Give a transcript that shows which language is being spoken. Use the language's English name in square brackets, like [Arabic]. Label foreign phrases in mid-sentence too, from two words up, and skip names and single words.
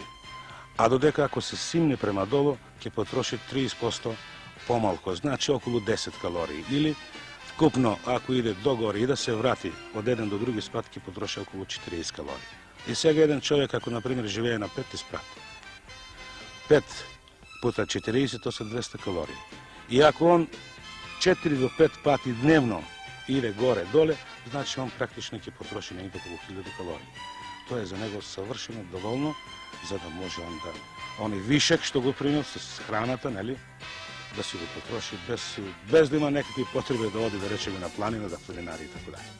[Macedonian] А додека ако се симне према долу, ќе потроши 30% помалку, значи околу 10 калории. Или вкупно, ако иде догоре и да се врати од еден до други спрат, ќе потроши околу 40 калории. И сега еден човек, ако, например, живее на 5 спрат, [Serbian] 5 puta 40, to su 200 kalorija. I ako on 4 do 5 pati dnevno ide gore, dole, znači on praktično će potroši negdje oko 1000 kalorija. To je za njega savršeno dovoljno, za da može onda onaj višak [Macedonian] што го приноси с храната, да си га потроши [Serbian] bez da ima nekakve potrebe da ode, da rečemo, na planinu, da planinari i tako dalje.